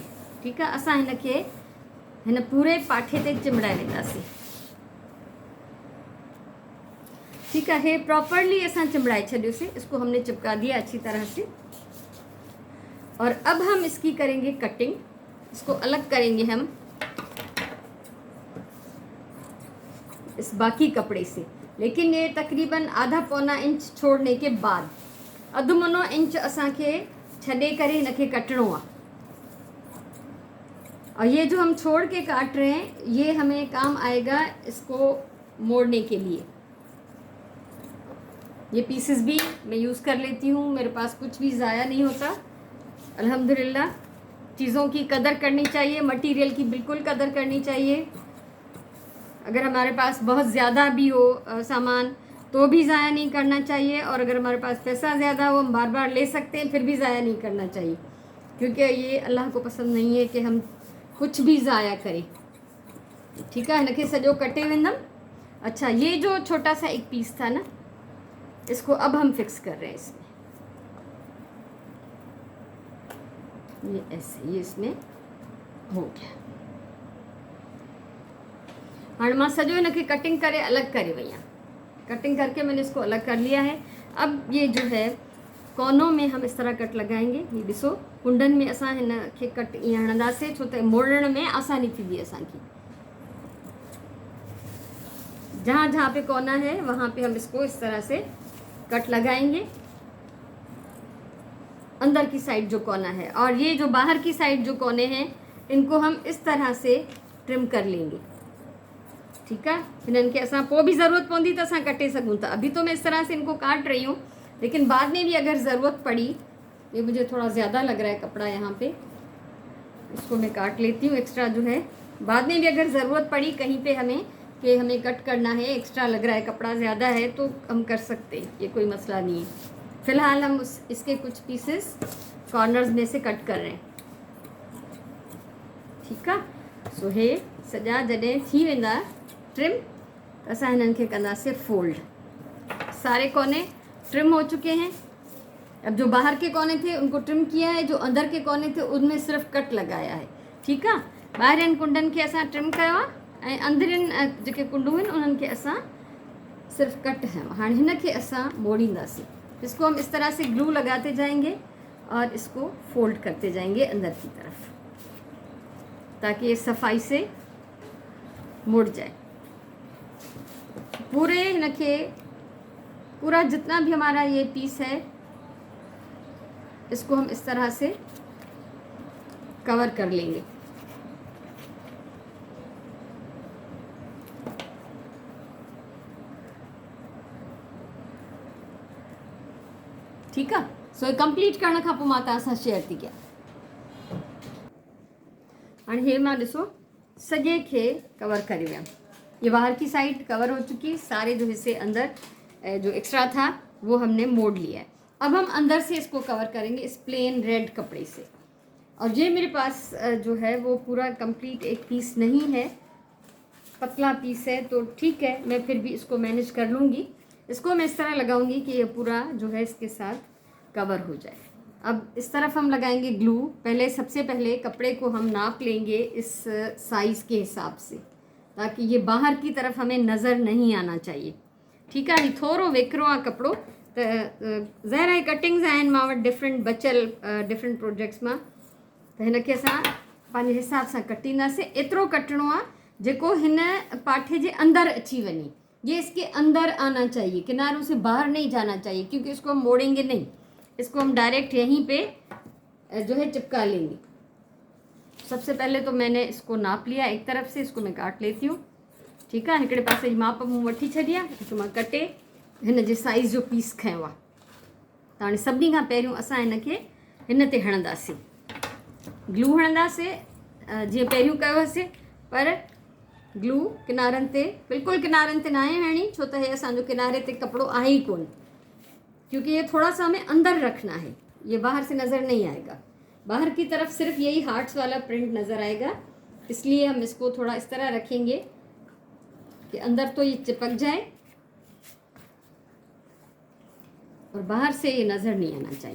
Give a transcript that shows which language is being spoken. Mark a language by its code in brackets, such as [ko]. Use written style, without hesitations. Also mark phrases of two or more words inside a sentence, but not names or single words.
[ur] ٹھیک ہے. [sd] असां हिन खे हिन पूरे पाठे ते चिंबड़ाए लेंदासीं। [ur] ٹھیک ہے. [sd] प्रॉपरली असां चिंबड़ाए छॾियोसीं। [ur] اس کو ہم نے چپکا دیا اچھی طرح سے۔ اور اب ہم اس کی کریں گے کٹنگ. اس کو الگ کریں گے ہم اس باقی کپڑے سے، لیکن یہ تقریباً آدھا پونا انچ چھوڑنے کے بعد [sd] अधु मुनो इंच असांखे छॾे करे हिन खे कटणो आहे। [ur] اور یہ جو ہم چھوڑ کے کاٹ رہے ہیں، یہ ہمیں کام آئے گا اس کو موڑنے کے لیے. یہ پیسز بھی میں یوز کر لیتی ہوں، میرے پاس کچھ بھی ضائع نہیں ہوتا الحمدللہ. چیزوں کی قدر کرنی چاہیے، میٹیریل کی بالکل قدر کرنی چاہیے. اگر ہمارے پاس بہت زیادہ بھی ہو سامان تو بھی ضائع نہیں کرنا چاہیے، اور اگر ہمارے پاس پیسہ زیادہ ہو ہم بار بار لے سکتے ہیں پھر بھی ضائع نہیں کرنا چاہیے، کیونکہ یہ اللہ کو پسند نہیں ہے کہ ہم کچھ بھی ضائع کریں. ٹھیک ہے, [sd] हिनखे सॼो कटे वेंदमि। [ur] اچھا، یہ جو چھوٹا سا ایک پیس تھا نا، اس کو اب ہم فکس کر رہے ہیں اس میں. یہ ایسے، یہ اس میں ہو گیا. हाँ, [sd] मां सॼो हिनखे कटिंग करे अलग करे वही आहियां। [ur] کٹنگ کر کے میں نے اس کو الگ کر لیا ہے۔ اب یہ جو ہے کونوں میں ہم اس طرح کٹ لگائیں گے. [sd] ये ॾिसो, कुंडन में असां हिनखे कट ईअं हणंदासीं छो त मोड़ण में आसानी थींदी असांखे। [ur] جہاں جہاں پہ کونا ہے وہاں پہ ہم اس کو اس طرح سے کٹ لگائیں گے، اندر کی سائیڈ جو کونا ہے، اور یہ جو باہر کی سائیڈ جو کونے ہیں ان کو ہم اس طرح سے ٹرم کر لیں گے. ٹھیک ہے, [sd] हिननि खे असां पोइ भी ज़रूरत पवंदी तो असां कटे सघूं था। [ur] ابھی تو میں اس طرح سے ان کو کاٹ رہی ہوں، لیکن بعد میں بھی اگر ضرورت پڑی، یہ مجھے تھوڑا زیادہ لگ رہا ہے کپڑا یہاں پہ، اس کو میں کاٹ لیتی ہوں ایکسٹرا جو ہے. بعد میں بھی اگر ضرورت پڑی کہیں پہ ہمیں کہ ہمیں کٹ کرنا ہے، ایکسٹرا لگ رہا ہے، کپڑا زیادہ ہے، تو ہم کر سکتے ہیں، یہ کوئی مسئلہ نہیں ہے. فی الحال ہم اس کے کچھ پیسز کارنرز میں سے کٹ کر رہے ہیں. ٹھیک ہے, [sd] सो हे सॼा जॾहिं थी वेंदा ट्रिम, असां हिननि खे कंदासीं फोल्ड। [ur] سارے کونے ٹرم ہو چکے ہیں. اب جو باہر کے کونے تھے ان کو ٹرم کیا ہے، جو اندر کے کونے تھے ان میں صرف کٹ لگایا ہے. ٹھیک ہے, [sd] ॿाहिरिनि कुंडनि खे असां ट्रिम कयो आहे ऐं अंदरिनि जेके कुंडूं आहिनि उन्हनि खे असां सिर्फ कट है। [ur] हाँ, [sd] हिनखे असां मोड़ींदासीं। [ur] اس کو ہم اس طرح سے گلو لگاتے جائیں گے اور اس کو فولڈ کرتے جائیں گے اندر کی طرف، تاکہ یہ صفائی سے مڑ جائے. پورے ہنکھے پورا جتنا بھی ہمارا یہ پیس ہے اس کو ہم اس طرح سے کور کر لیں گے. [sd] ठीक है, सो कंप्लीट करण खां पोइ मां तव्हां सां शेयर थी कयां। हाणे हे मां ॾिसो सॼे खे कवर करे वियमि। [ur] یہ باہر کی سائیڈ کور ہو چکی ہے، سارے جو حصے اندر جو ایکسٹرا تھا وہ ہم نے موڑ لیا ہے. اب ہم اندر سے اس کو کور کریں گے اس [en] plain red [ur] کپڑے سے. اور یہ میرے پاس جو ہے وہ پورا کمپلیٹ ایک پیس نہیں ہے، پتلا پیس ہے، تو ٹھیک ہے، میں پھر بھی اس کو مینیج کر لوں گی. اس کو میں اس طرح لگاؤں گی کہ یہ پورا جو ہے اس کے ساتھ کور ہو جائے. اب اس طرف ہم لگائیں گے گلو۔ پہلے سب سے پہلے کپڑے کو ہم ناپ لیں گے اس سائز کے حساب سے، تاکہ یہ باہر کی طرف ہمیں نظر نہیں آنا چاہیے. ٹھیک ہے, [sd] थोड़ो वेकरो आहे कपिड़ो, त ज़ाहिर आहे कटिंग्स आहिनि मां वटि डिफरेंट बचियल [en] different projects [sd] मां, त हिनखे असां पंहिंजे हिसाब सां कटींदासीं। एतिरो कटणो आहे जेको हिन पाठे जे अंदर अची वञे। [ur] یہ اس کے اندر آنا چاہیے، کناروں سے باہر نہیں جانا چاہیے، کیونکہ اس کو ہم موڑیں گے نہیں، اس کو ہم ڈائریکٹ یہیں پہ جو ہے چپکا لیں گے. سب سے پہلے تو میں نے اس کو ناپ لیا ایک طرف سے، اس کو میں کاٹ لیتی ہوں. ٹھیک ہے, [sd] हिकिड़े पासे जी माप मूं वठी छॾी आहे, हिकु मां कटे हिन जे साइज़ जो पीस खयो आहे। त हाणे सभिनी खां पहिरियों असां हिनखे हिन ते हणंदासीं, ग्लू हणंदासीं जीअं पहिरियों कयो हुअसीं, पर ग्लू किनारनि ते, बिल्कुलु किनारनि ते न आहे हणणी, छो त हे असांजो किनारे ते कपिड़ो आहे ही कोन, [ur] کیونکہ یہ تھوڑا سا ہمیں اندر رکھنا ہے، یہ باہر سے نظر نہیں آئے گا. باہر کی طرف صرف یہی ہارٹس والا پرنٹ نظر آئے گا، اس لیے ہم اس کو تھوڑا اس طرح رکھیں گے کہ اندر تو یہ چپک جائے اور باہر سے یہ نظر نہیں آنا چاہیے.